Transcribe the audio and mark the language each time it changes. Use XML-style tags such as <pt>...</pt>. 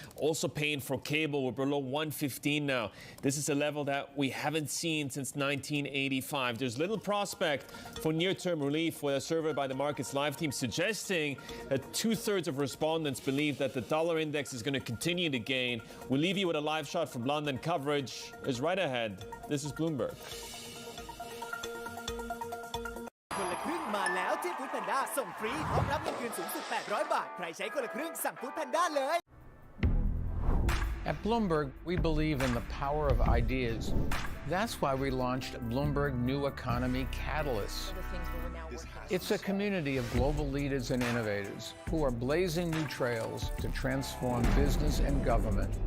<en>Also pain for cable. We're below 115 now. This is a level that we haven't seen since 1985. There's little prospect for near-term relief, with a survey by the Markets Live team suggesting that 2/3 of respondents believe that the dollar index is going to continue to gain. We'll leave you with a live shot from London. Coverage is right ahead. This is Bloomberg.</en> <th>คนละครึ่งมาแล้วที่ฟู้ดแพนด้าส่งฟรีพร้อมรับเงินคืนสูงสุด800 บาทใครใช้คนละครึ่งสั่งฟู้ดแพนด้าเลย</th> <en>At Bloomberg, we believe in the power of ideas. That's why we launched Bloomberg New Economy Catalyst. It's a community of global leaders and innovators who are blazing new trails to transform business and government.</en>